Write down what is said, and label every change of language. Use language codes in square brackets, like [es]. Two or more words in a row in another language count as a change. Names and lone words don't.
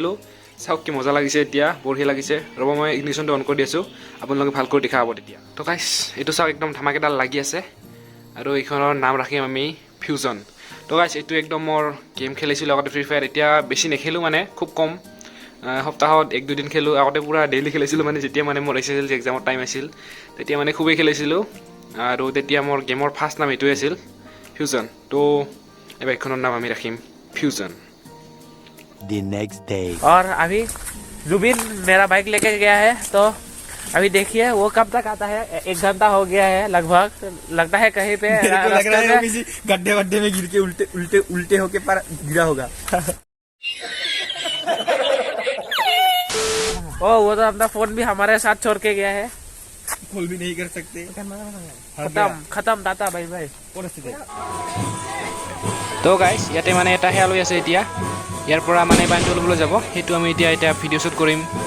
[as] দিলোঁ চাওক কি মজা লাগিছে এতিয়া বঢ়িয়া লাগিছে ৰ'ব মই ইগনিশ্যনটো অন কৰি দি আছোঁ আপোনালোকে ভালকৈ দেখা পাব তেতিয়া তো গাইছ এইটো চাওক একদম ধামাকেডাল লাগি আছে আৰু এইখনৰ নাম ৰাখিম আমি ফিউজন তো গাইছ এইটো একদম মোৰ গেম খেলিছিলোঁ আগতে ফ্ৰী ফায়াৰ এতিয়া বেছি নেখেলোঁ মানে খুব কম সপ্তাহত 1-2 দিন খেলোঁ আগতে পুৰা ডেইলি খেলিছিলোঁ মানে যেতিয়া মানে মোৰ SSLC এক্সামৰ টাইম আছিল তেতিয়া মানে খুবেই খেলিছিলোঁ আৰু তেতিয়া মোৰ গেমৰ ফাৰ্ষ্ট নাম এইটোৱে আছিল ফিউজন তো এই বাইকখনৰ নাম আমি ৰাখিম ফিউজন [en] The next day. [hi] और अभी जुबिन मेरा बाइक लेके गया है तो अभी देखिए वो कब तक आता है 1 घंटा हो गया है लगभग लगता है कहीं पे लग रहा है किसी गड्ढे वड्ढे में गिर के उल्टे होके पर गिरा होगा ओ वो तो अपना फोन भी हमारे साथ छोड़ के गया है खोल भी नहीं कर सकते खत्म टाटा भाई भाई [as] তো গাইছ ইয়াতে মানে এটা সেয়া লৈ আছে এতিয়া ইয়াৰ পৰা মানে পানীটো ল'বলৈ যাব সেইটো আমি এতিয়া [en] video shoot [as] কৰিম